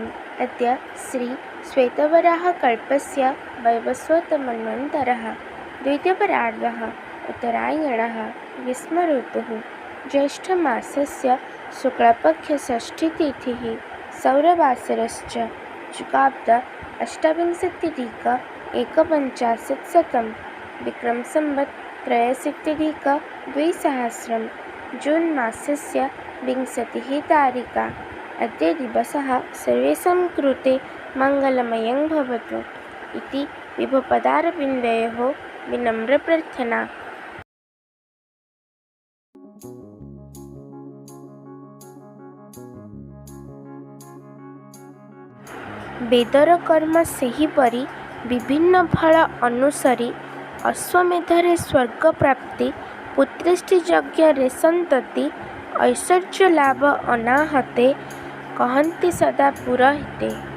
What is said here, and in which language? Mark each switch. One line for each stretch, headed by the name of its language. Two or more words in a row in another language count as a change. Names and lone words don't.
Sanskrit: अद्य श्री श्वेतवराहकल्पस्य वैवस्वतमन्वन्तरः द्वितीयपरार्धः उत्तरायणः ग्रीष्मऋतुः ज्येष्ठमासस्य शुक्लपक्षषष्ठीतिथिः सौरवासरश्च जुगाब्द अष्टाविंशत्यधिक एकपञ्चाशत्शतं विक्रमसंवत् त्रयोऽशीत्यधिक 2000 जून् मासस्य 20 तारिका। अद्य दिवसः सर्वेषां कृते मङ्गलमयं भवतु इति विभुपदारविन्दयोः विनम्रप्रार्थना।
Odia: ବେଦର କର୍ମ ସେହିପରି ବିଭିନ୍ନ ଫଳ ଅନୁସରି ଅଶ୍ୱମେଧରେ ସ୍ୱର୍ଗ ପ୍ରାପ୍ତି, ପୁତ୍ରେଷ୍ଟି ଯଜ୍ଞରେ ସନ୍ତତି, ଐଶ୍ୱର୍ଯ୍ୟ ଲାଭ ଅନାହତେ, କହନ୍ତି ସଦା ପୁରୋହିତେ।